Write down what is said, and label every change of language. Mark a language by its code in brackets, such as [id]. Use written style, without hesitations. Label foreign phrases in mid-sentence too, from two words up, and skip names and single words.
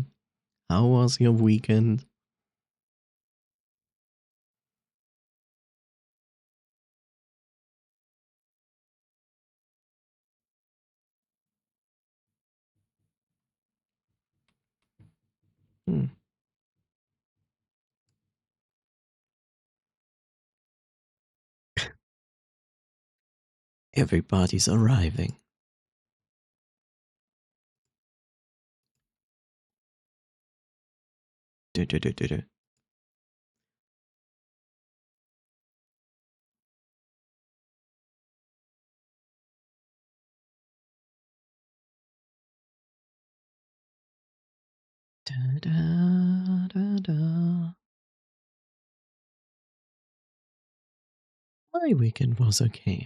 [en] How was your weekend? Hmm. Everybody's arriving. Du, du, du, du, du. Da, da, da, da. My weekend was okay.